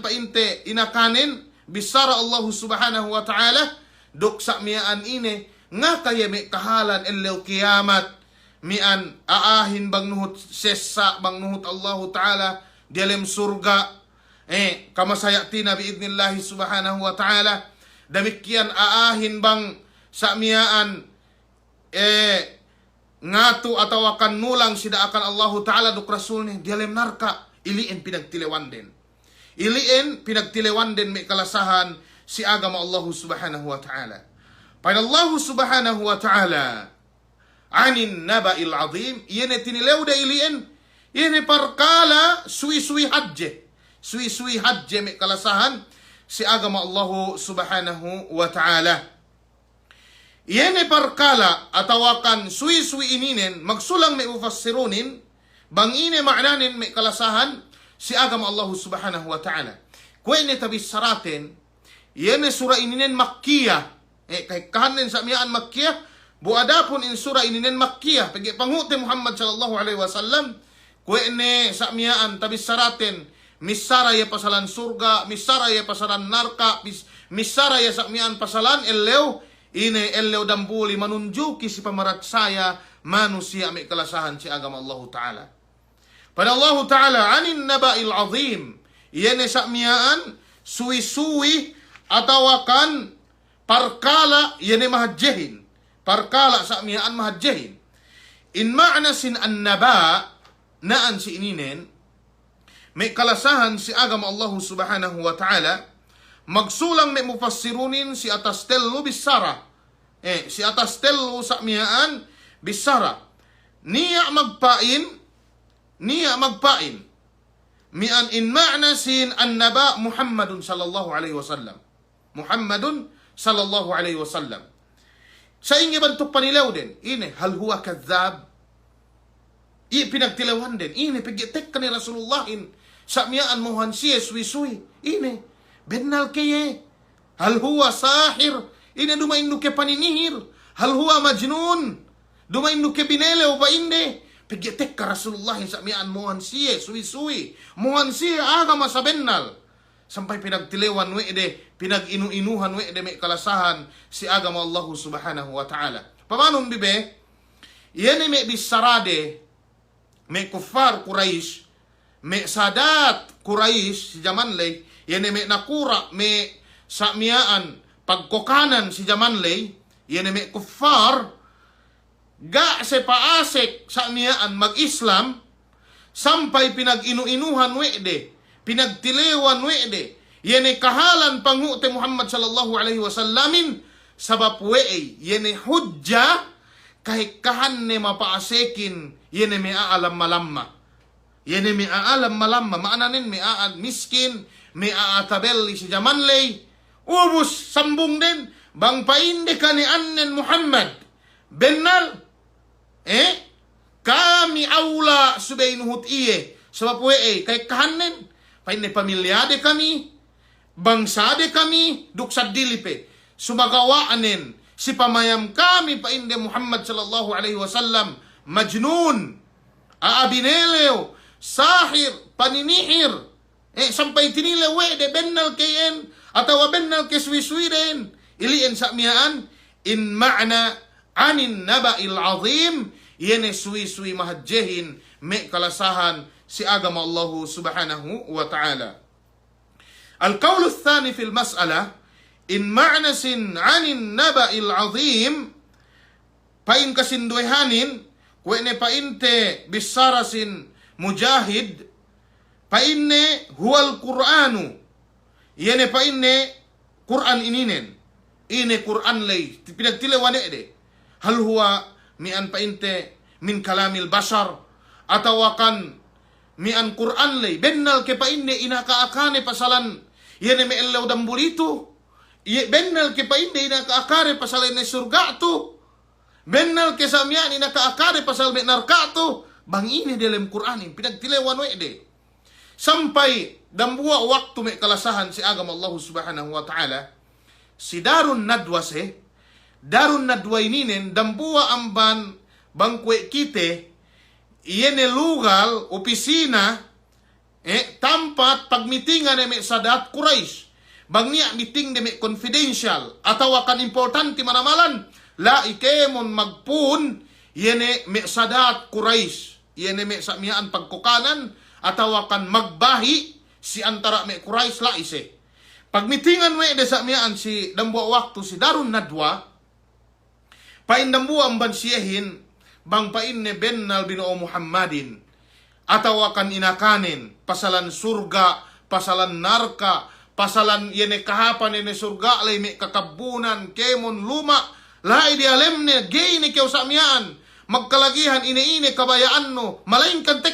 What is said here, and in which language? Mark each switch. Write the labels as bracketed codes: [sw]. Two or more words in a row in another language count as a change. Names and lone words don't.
[yka] painte inakanin bisara [ar] الله سبحانه وتعالى [yka] duk sa miyaan ine nga kaya may kahalan elew kiyamat mian aahin bang nuhut sesa bang nuhut [ar] الله تعالى [yka] dialem surga kamasayatina [ar] بإذن الله سبحانه وتعالى [yka] damikian aahin bang sa miyaan ngatu atau akan nulang sida akan [ar] الله تعالى [yka] duk Rasulnya dialem narka iliin pinagtilewan din. Iliin pinagtilewan din may kalasahan si agama [ar] الله سبحانه وتعالى. [yka] Pada [ar] الله سبحانه وتعالى [yka] anin [ar] النبأ العظيم [yka] yene tinilew da iliin yene parkala suwi-suwi hadje suwi-suwi hadje may kalasahan si agama [ar] الله سبحانه وتعالى. [yka] Yene parkala atawakan suwi-suwi ininen magsulang may ufassirunin bang ine maknanin may kalasahan si agama [ar] الله سبحانه وتعالى. [yka] Kuwene tabis saraten yene sura ininen makkiyah kay kahanin sa miyaan makkiyah buadapon in sura ininen makkiyah pagi panghute Muhammad [ar] صلى الله عليه وسلم [yka] kuwene sa miyaan tabis saraten misara ya pasalan surga misara ya pasalan narka misara ya sa miyaan pasalan elew ine elew dambuli manunjuki si pamarat saya manusia may kalasahan si agama [ar] الله تعالى. [yka] Pada [ar] الله تعالى [yka] anin [ar] النبأ العظيم [yka] yene sa miyaan suwi-suwi atawakan parkala yene mahadjehin parkala sa miyaan mahadjehin in ma'na sin an naba naan si ininen may kalasahan si agama [ar] الله سبحانه وتعالى [yka] magsulang may mufassirunin si atas tello bisara. Si atas tello sa miyaan bisara. Niya magpain mian in ma'na sin an-naba Muhammadun [ar] صلى الله عليه وسلم. محمد صلى الله عليه وسلم. [yka] Sa ingi bantuk panilaw din, [ar] ini هل هو كذاب. [yka] Pinagtilawan din, ini pigitek ka ni Rasulullahin sa miyaan mohan siya suwi-suwi. Ini, bennal kaye. [ar] هل هو ساحر. [yka] Ini dumain nuke paninihir. [ar] هل هو مجنون. [yka] Dumain nuke binelew ba inde. Pigitek ka Rasulullahin sa miyaan mohan siya suwi-suwi. Mohan siya agama sa bennal. Sampai pinagtilewan wede, pinag-inu-inuhan wede may kalasahan si agama [ar] الله سبحانه وتعالى. [yka] Pamanong bibe, yan may bisarade, may [ar] كفار قريش, [yka] may [ar] سادات قريش [yka] si Jamanlay, yan may nakura, may samiyaan, pagkokanan si Jamanlay, yan may kuffar, ga se paasek samiyaan mag-Islam, sampai pinag-inu-inuhan wede, pinagtilewan wede, yene kahalan pangute Muhammad [ar] صلى الله عليه وسلم, [yka] sabab wei, yene hujja, kahit kahan ne mapaasekin, yene may aalam malamma. Yene may aalam malamma, maananin may miskin, may aatabelli si Jamanlay, ubus sambung din, bang painde ka ni annen Muhammad, bennal, kami aula subainuhut iye, sabab wei, kahit kahanin, paine pamilyade kami, bangsade kami, duksad dilipe. Sumagawaanin, si pamayam kami painde Muhammad [ar] صلى الله عليه وسلم, [yka] majnun, aabinelew, sahir, paninihir, sampai tinilewe de bennal kayen, atau bennal keswiswiren, iliin sa miyaan, in ma'na anin [ar] النبأ العظيم, [yka] yene suwi-suwi mahadjehin, me kalasahan, si agama [ar] الله سبحانه وتعالى. القول الثاني في المسألة, [yka] in ma'nasin anin [ar] النبأ العظيم, [yka] pain kasinduhanin, kwene painte bisarasin mujahid, painne huwal Qur'anu, yene painne Qur'an ininen, ine Qur'an lay, pinagtilewane de, [ar] هل هو [yka] mian painte [ar] من كلام البشر, [yka] atawakan mian Quran lay, bennal ke painde inakaakane pasalan, yene me ellaw dambulito, bennal ke painde inakaakare pasalan ne surga to, bennal ke samyan inakaakare pasal me narka to, bang ini dalam Quran, pinagtilewan wede. Sampai dambua waktu me kalasahan si agama [ar] الله سبحانه وتعالى, [yka] si [ar] دار الندوة [yka] se, [ar] دار الندوة [yka] ininen, dambua amban bangkwe kite, yene lugar, opisina, tempat pagmitingan eme [ar] سادات قريش. [yka] Bang niya meeting deme confidential, atau akan importante manamalan, la ikemon magpun, yene me [ar] سادات قريش. [yka] Yene me samiyaan pagkukanan, atau akan magbahi, si antara me Quraish la ise. Pagmitingan we de samiyaan si dambuwa waktu si [ar] دار الندوة, [yka] pain dambuwa amban siyehin, bang pain ne bennal binoo Muhammadin, atau akan inakanin, pasalan surga, pasalan narka, pasalan yene kahapan yene surga, lay me kakabunan, kemon, luma, lai di alemne, gay ni kyaw samyaan, magkalagihan, ine-ine, kabayaan no, malaing kantek